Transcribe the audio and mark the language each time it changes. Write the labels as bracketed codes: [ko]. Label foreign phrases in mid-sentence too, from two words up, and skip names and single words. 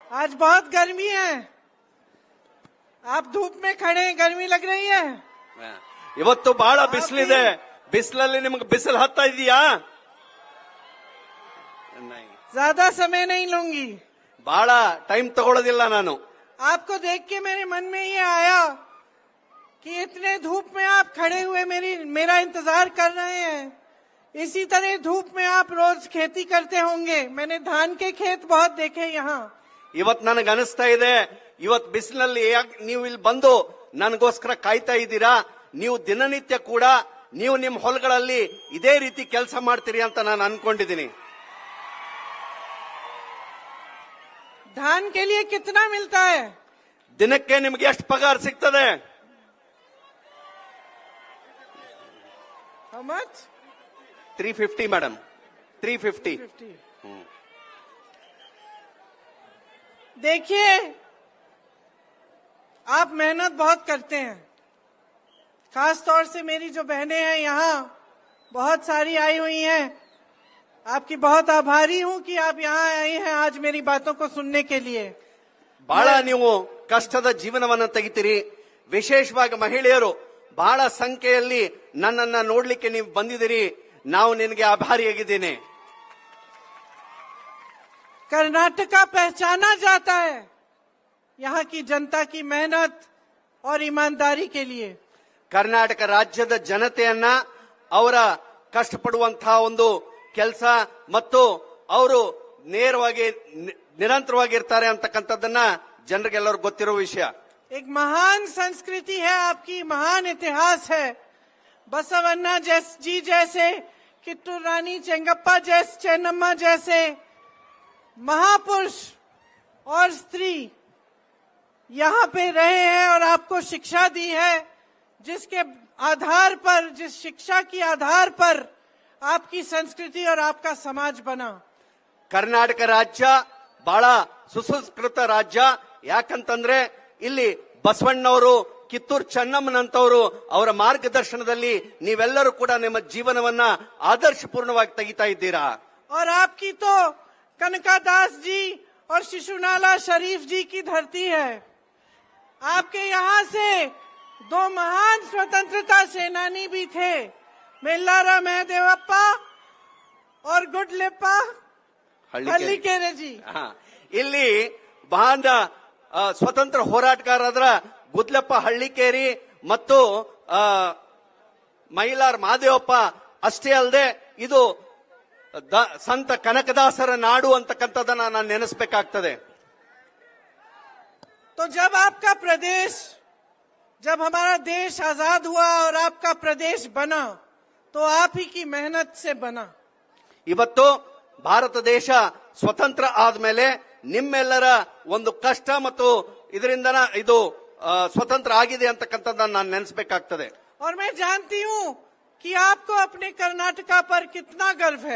[hi] आज बहुत गर्मी है, आप धूप में खड़े हैं, गर्मी लग रही है। [kn] ಇವತ್ತು ಬಹಳ ಬಿಸಿಲಿದೆ, ಬಿಸಿಲಲ್ಲಿ ನಿಮಗೆ ಬಿಸಿಲು ಹತ್ತಾ ಇದೆಯಾ? [hi] ज्यादा समय नहीं लूंगी, [kn] ಬಹಳ ಟೈಮ್ ತಗೊಳ್ಳೋದಿಲ್ಲ ನಾನು. [hi] आपको देख के मेरे मन में ये आया कि इतने धूप में आप खड़े हुए मेरा इंतजार कर रहे हैं। इसी तरह धूप में आप रोज खेती करते होंगे, मैंने धान के खेत बहुत देखे यहाँ। [kn] ಇವತ್ತು ನನಗೆ ಅನಿಸ್ತಾ ಇದೆ, ಇವತ್ತು ಬಿಸಿಲಿನಲ್ಲಿ ನೀವು ಇಲ್ಲಿ ಬಂದು ನನಗೋಸ್ಕರ ಕಾಯ್ತಾ ಇದ್ದೀರಾ. ನೀವು ದಿನನಿತ್ಯ ಕೂಡ ನೀವು ನಿಮ್ಮ ಹೊಲಗಳಲ್ಲಿ ಇದೇ ರೀತಿ ಕೆಲಸ ಮಾಡ್ತೀರಿ ಅಂತ ನಾನು ಅನ್ಕೊಂಡಿದ್ದೀನಿ. [hi] धान के लिए कितना मिलता है? [kn] ದಿನಕ್ಕೆ ನಿಮಗೆ ಎಷ್ಟು ಪಗಾರ ಸಿಗ್ತದೆ? [en] How much? [kn] 350 ಮೇಡಮ್, 350. [hi] देखिए, आप मेहनत बहुत करते हैं, खास तौर से मेरी जो बहनें हैं यहाँ बहुत सारी आई हुई हैं। आपकी बहुत आभारी हूँ कि आप यहाँ आई हैं आज मेरी बातों को सुनने के लिए। [kn] ಬಹಳ ನೀವು ಕಷ್ಟದ ಜೀವನವನ್ನು ತೆಗಿತೀರಿ. ವಿಶೇಷವಾಗಿ ಮಹಿಳೆಯರು ಬಹಳ ಸಂಖ್ಯೆಯಲ್ಲಿ ನನ್ನನ್ನ ನೋಡ್ಲಿಕ್ಕೆ ನೀವು ಬಂದಿದ್ದೀರಿ. ನಾವು ನಿನಗೆ ಆಭಾರಿಯಾಗಿದ್ದೇನೆ. [hi] कर्नाटका पहचाना जाता है यहाँ की जनता की मेहनत और ईमानदारी के लिए। [kn] ಕರ್ನಾಟಕ ರಾಜ್ಯದ ಜನತೆಯನ್ನ ಅವರ ಕಷ್ಟಪಡುವಂತಹ ಒಂದು ಕೆಲಸ ಮತ್ತು ಅವರು ನೇರವಾಗಿ ನಿರಂತರವಾಗಿರ್ತಾರೆ ಅಂತಕ್ಕಂಥದ್ದನ್ನ ಜನರಿಗೆಲ್ಲರೂ ಗೊತ್ತಿರೋ ವಿಷಯ. [hi] एक महान संस्कृति है आपकी, महान इतिहास है। बसवन्ना जी जैसे, कित्तूर रानी चेंगप्पा जैसे, चेन्नम्मा जैसे महापुरुष और स्त्री यहाँ पे रहे हैं और आपको शिक्षा दी है, जिसके आधार पर, जिस शिक्षा की आधार पर आपकी संस्कृति और आपका समाज बना। [kn] ಕರ್ನಾಟಕ ರಾಜ್ಯ ಬಹಳ ಸುಸಂಸ್ಕೃತ ರಾಜ್ಯ. ಯಾಕಂತಂದ್ರೆ ಇಲ್ಲಿ ಬಸವಣ್ಣವರು, ಕಿತ್ತೂರು ಚೆನ್ನಮ್ಮನಂತವರು ಅವರ ಮಾರ್ಗದರ್ಶನದಲ್ಲಿ ನೀವೆಲ್ಲರೂ ಕೂಡ ನಿಮ್ಮ ಜೀವನವನ್ನ ಆದರ್ಶಪೂರ್ಣವಾಗಿ ತೆಗಿತಾ ಇದ್ದೀರಾ. [hi] और आपकी तो कनकादास जी और शिशुनाला शरीफ जी की धरती है। आपके यहाँ से दो महान स्वतंत्रता सेनानी भी थे, मेल्लारा महदेवप्पा और गुडलेप्पा हल्लीकेरे जी। [kn] ಇಲ್ಲಿ ಮಹಾನ್ ಸ್ವತಂತ್ರ ಹೋರಾಟಗಾರರ ಗುದ್ಲಪ್ಪ ಹಳ್ಳಿಕೇರಿ ಮತ್ತು ಮೈಲಾರ್ ಮಹದೇವಪ್ಪ ಅಷ್ಟೇ ಅಲ್ಲದೆ ಇದು ಸಂತ ಕನಕದಾಸರ ನಾಡು ಅಂತಕ್ಕಂಥದ್ದನ್ನ ನಾನು ನೆನೆಸ್ಬೇಕಾಗ್ತದೆ. [hi] तो जब आपका प्रदेश, जब हमारा देश आजाद हुआ और आपका प्रदेश बना, तो आप ही की मेहनत से बना। [kn] ಇವತ್ತು ಭಾರತ ದೇಶ ಸ್ವತಂತ್ರ ಆದ್ಮೇಲೆ ನಿಮ್ಮೆಲ್ಲರ ಒಂದು ಕಷ್ಟ ಮತ್ತು ಇದರಿಂದನ ಇದು ಸ್ವತಂತ್ರ ಆಗಿದೆ ಅಂತಕ್ಕಂಥದ್ದನ್ನ ನಾನು ನೆನೆಸ್ಬೇಕಾಗ್ತದೆ. [hi] और मैं जानती हूँ कि आपको अपने कर्नाटका पर कितना गर्व है।